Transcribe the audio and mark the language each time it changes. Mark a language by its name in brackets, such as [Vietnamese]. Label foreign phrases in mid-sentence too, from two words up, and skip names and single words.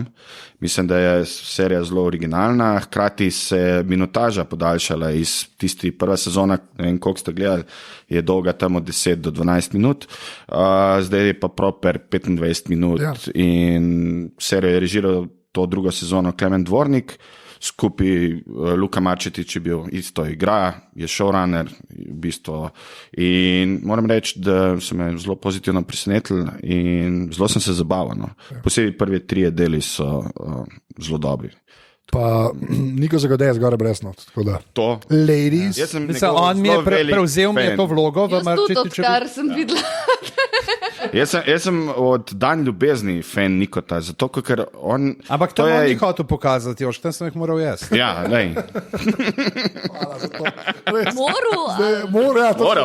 [Slovenian] Mislim, da je serija zelo originalna, hkrati se minutaža podaljšala iz tisti prva sezona, ne vem, koliko ste gledali, je dolga tam od 10 do 12 minut, zdaj je pa proper 25 minut in serijo je režiral to drugo sezono Klemen Dvornik, skupaj Luka Marčetič je bil isto igra, je showrunner v bistvu in moram reči, da so me zelo pozitivno presenetili in zelo sem se zabaval. No. Posebej prvi 3 deli so zelo dobri. Pa Niko Zagodej zgore brez not. To. Ladies. On mi je prevzel to vlogo v Marčetiču. Jaz tudi, kar sem videla. Jaz sem od Dan ljubezni fan Nikota, zato ker on... Ampak to je... ni hotel pokazati, još, tam sem jih moral jaz. Ja, lej. Moral.